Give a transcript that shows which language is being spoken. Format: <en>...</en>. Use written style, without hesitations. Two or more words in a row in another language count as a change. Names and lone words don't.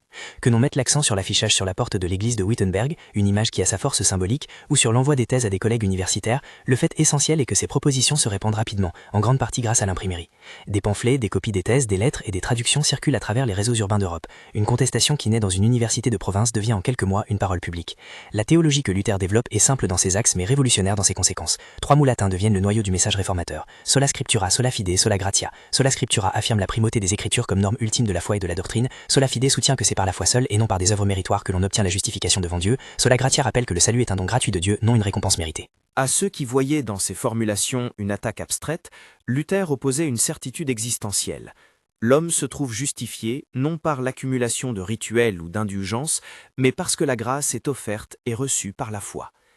<fr>Que l'on mette l'accent sur l'affichage sur la porte de l'église de Wittenberg, une image qui a sa force symbolique, ou sur l'envoi des thèses à des collègues universitaires, le fait essentiel est que ces propositions se répandent rapidement, en grande partie grâce à l'imprimerie. Des pamphlets, des copies des thèses, des lettres et des traductions circulent à travers les réseaux urbains d'Europe. Une contestation qui naît dans une université de province devient en quelques mois une parole publique. La théologie que Luther développe est simple dans ses axes mais révolutionnaire dans ses conséquences. Trois mots latins deviennent le noyau du message réformateur.</fr> <la>Sola scriptura, sola fide, sola gratia. Sola scriptura</la> <fr>affirme la primauté des Écritures comme norme ultime de la foi et de la doctrine.</fr> <la>Sola fide</la> <fr>soutient que c'est par la foi seule et non par des œuvres méritoires que l'on obtient la justification devant Dieu.</fr> <la>Sola gratia</la> <fr>rappelle que le salut est un don gratuit de Dieu, non une récompense méritée. À ceux qui voyaient dans ces formulations une attaque abstraite, Luther opposait une certitude existentielle. L'homme se trouve justifié non par l'accumulation de rituels ou d'indulgences, mais parce que la grâce est offerte et reçue par la foi.</fr>